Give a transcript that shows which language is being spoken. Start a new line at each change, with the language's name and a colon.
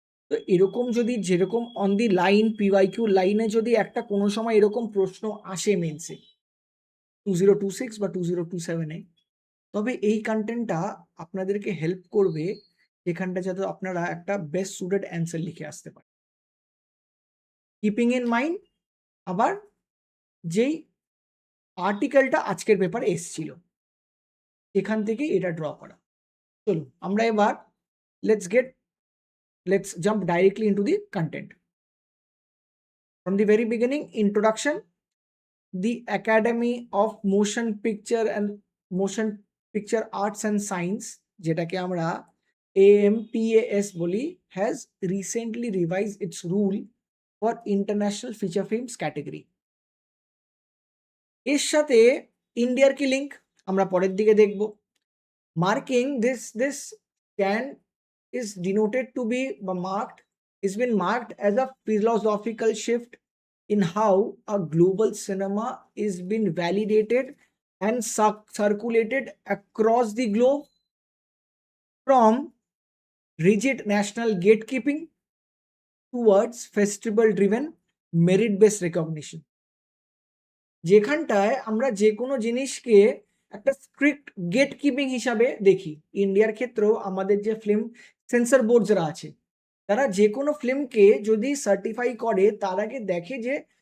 Bangla: তো এরকম যদি যেরকম অন দি লাইন পিওয়াইকিউ লাইনে যদি একটা কোনো সময় এরকম প্রশ্ন আসে মেন্সে 2026 বা 2027-এ, তবে এই কন্টেন্টটা আপনাদেরকে হেল্প করবে যেখানটা যাতে আপনারা একটা বেস্ট সুটেড অ্যান্সার লিখে আসতে পারেন। কিপিং ইন মাইন্ড আবার যেই আর্টিকেলটা আজকের পেপারে এসছিল এখান থেকে এটা ড্র করা। চলুন আমরা এবার
English: let's jump directly into the content. From the very beginning, introduction, the Academy of Motion Picture and Motion Picture Arts and Science,
Bangla: যেটাকে আমরা AMPAS বলি,
English: has recently revised its rule for international feature films category.
Bangla: এর সাথে ইন্ডিয়ার কি link আমরা পরের দিকে দেখব।
English: marking this can is denoted to be marked as a philosophical shift in how a global cinema is being validated and circulated across the globe, from rigid national gatekeeping towards festival driven merit based recognition,
Bangla: যেখানটায় আমরা যে কোনো জিনিসকে একটা strict gate keeping হিসাবে দেখি। ইন্ডিয়ার ক্ষেত্রেও আমাদের যে ফিল্ম সেন্সর বোর্ড যারা আছে তারা যে কোনো ফিল্মকে যদি সার্টিফাই করে তার আগে দেখে যে